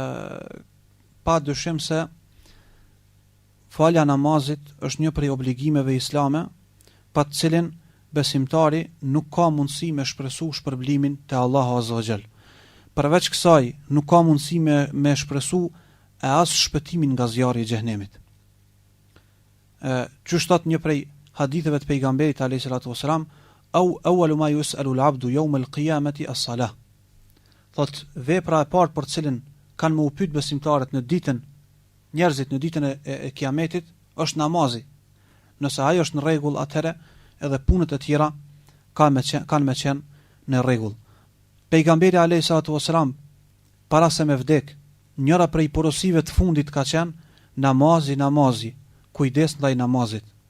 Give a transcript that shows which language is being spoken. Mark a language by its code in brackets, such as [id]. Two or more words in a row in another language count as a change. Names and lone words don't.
[sq] Pa dyshim se falja namazit është një prej obligimeve islame, pa të cilin besimtari nuk ka mundësi me shpresu shpërblimin te Allahu [ar] عز وجل. [sq] Përveç kësaj, nuk ka mundësi me shpresu e as shpëtimin nga zjarri i xhenemit. Që thot një prej haditheve të pejgamberit [ar] عليه الصلاة والسلام, إن أول ما يسأل العبد يوم القيامة الصلاة. [sq] Thot vepra e parë për cilën kanë më u pyet besimtarët njerëzit në ditën e kiametit është namazi. Nëse ai është në rregull, atëherë edhe punët e tjera kanë me qenë në rregull. Pejgamberi [ar] عليه الصلاة والسلام [sq] para se me vdek, njëra prej porosive të fundit ka qenë namazi, kujdes ndaj namazit.